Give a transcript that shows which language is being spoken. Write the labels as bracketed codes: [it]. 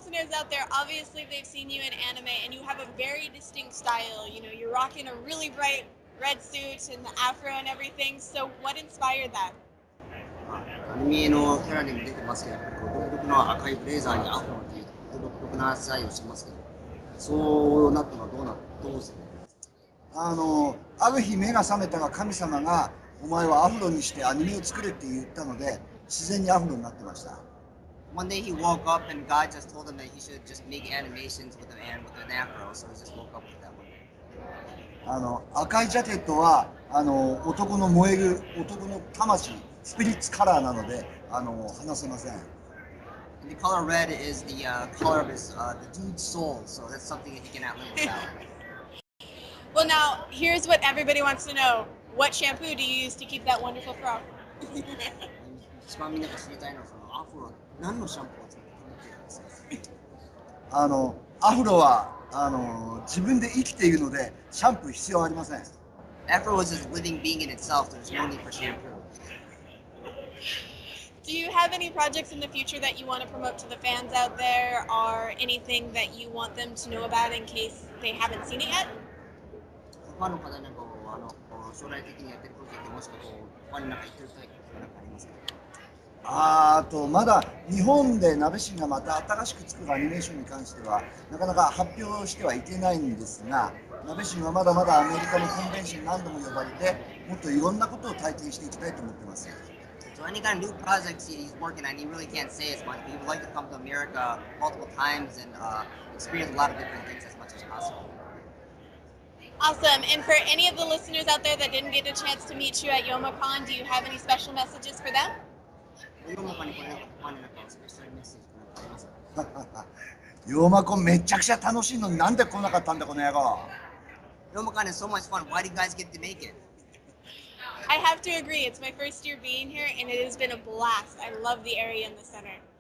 [en] listeners out there, obviously they've seen you in anime and you have a very distinct style. You know, you're rocking a really bright red suit and the afro and everything. So what inspired that? [ja] アニメのキャラにも出てますけど、やっぱりこう独特の赤いブレザーにアフロっていう独特なスタイルをしてますけど、そうなったのはどうしてある日目が覚めたが神様がお前はアフロにしてアニメを作れって言ったので自然にアフロになってました。 [en] One day he woke up and God just told him that he should just make animations with an afro, so he just woke up with that one. [ja] 赤いジャケットは男の燃える男の魂スピリッツカラーなので話せません。 [en] And the color red is the color of his the dude's soul, so that's something that he cannot live without. Well, now here's what everybody wants to know. What shampoo do you use to keep that wonderful fro? [ja] 一番みんなが知りたいのはそのアフロは何のシャンプーを使って保っているんですか。アフロは自分で生きているのでシャンプー必要ありません。 [en] Afro is a living being in itself. There's no need for shampoo. Do you have any projects in the future that you want to promote to the fans out there, or anything that you want them to know about in case they haven't seen it yet? [ja] ファンの方になんか将来的にやってるプロジェクトもしくはファンになんか言ってることがなんかありますか。あとまだ日本でナベシンがまた新しく作るアニメーションに関してはなかなか発表してはいけないんですが、ナベシンはまだまだアメリカのコンベンションに何度も呼ばれてもっといろんなことを体験していきたいと思ってます。 [en] So any kind of new projects he's working on, he really can't say as much, but he would like to come to America multiple times and experience a lot of different things as much as possible. Awesome. And for any of the listeners out there that didn't get a chance to meet you at Youmacon, do you have any special messages for them? [ja] ヨーマコンにこれファンになんかスペシャルメッセージなんかありますか。ヨーマコンめちゃくちゃ楽しいのになんで来なかったんだこの野郎。 [en] Youmacon is so much fun. Why did you guys get to make it? I have to agree. It's my first year being here, and it has been a blast. I love the area in the center.